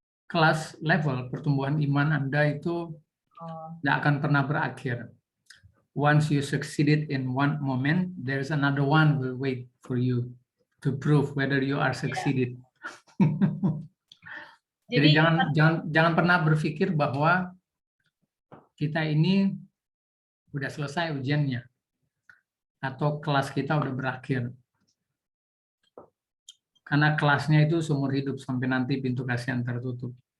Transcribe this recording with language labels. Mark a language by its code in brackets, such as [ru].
[id] Kelas level pertumbuhan iman Anda itu tidak akan pernah berakhir. [en] Once you succeeded in one moment, there's another one will wait for you to prove whether you are succeeded. [id] Jadi jangan pernah berpikir bahwa kita ini udah selesai ujiannya atau kelas kita udah berakhir. Karena kelasnya itu seumur hidup sampai nanti pintu kasihan tertutup.